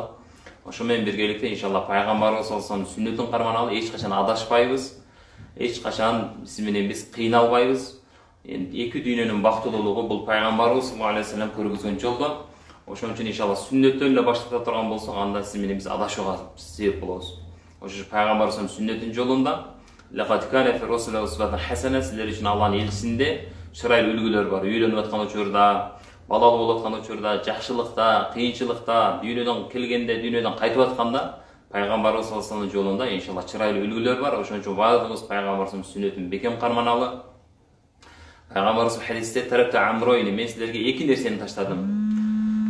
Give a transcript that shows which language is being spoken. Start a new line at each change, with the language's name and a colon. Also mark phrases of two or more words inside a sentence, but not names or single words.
Kyrgyz: Ошо менен биргеликте иншалла пайгамбарыбыз
Arabic: صلى الله عليه وسلم
Kyrgyz: сүннөтүн карманалы, эч качан адашпайбыз, эч качан биз менен биз кыйналбайбыз. Эки дүйнөнүн бактылуулугу бул пайгамбарыбыз
Arabic: صلى الله عليه وسلم
Kyrgyz: көргөзгөн жолдо. Ошон үчүн иншалла сүннөттөн эле баштата турган болсок, анда сиз менен биз адашууга себеп болобуз. Ошо пайгамбарыбыздын сүннөтүн жолунда
Arabic: لقد كان في رسول الله أسوة حسنة,
Kyrgyz: силер үчүн Алланын элчисинде чырайлуу үлгүлөр бар. Үйлөнүп аткан учурда, балалуу болуп аткан учурда, жакшылыкта, кыйынчылыкта, дүйнөдөн келгенде, дүйнөдөн кайтып атканда пайгамбарыбыз
Arabic: صلى الله عليه وسلم
Kyrgyz: жолунда иншалла чырайлуу үлгүлөр бар. Ошон үчүн баардыгыбыз пайгамбарыбыздын сүннөтүн бекем карманалы. Пайгамбарыбыз хадисте
Arabic: تركت أمرين,
Kyrgyz: мен силерге эки нерсени таштадым.